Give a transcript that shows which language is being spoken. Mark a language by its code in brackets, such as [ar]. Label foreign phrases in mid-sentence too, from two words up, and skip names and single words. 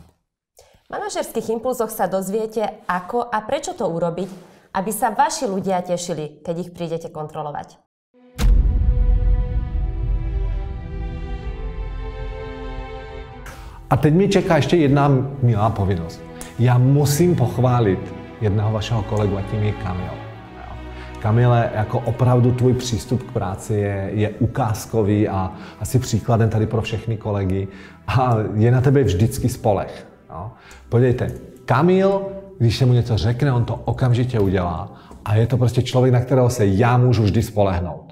[sk] V manažerských impulzoch sa dozviete, ako a prečo to urobiť, aby sa vaši ľudia tešili, keď ich prídete kontrolovať. [cs] A teď mi čeká ešte jedna milá povinnosť. [sk] Ja musím pochváliť jedného vašeho kolegu a tím je Kamil. [cs] Kamile, jako opravdu tvůj přístup k práci je ukázkový a asi příkladem tady pro všechny kolegy a je na tebe vždycky spoleh. Jo. Podívejte, Kamil, když se mu něco řekne, on to okamžitě udělá a je to prostě člověk, na kterého se já můžu vždy spolehnout.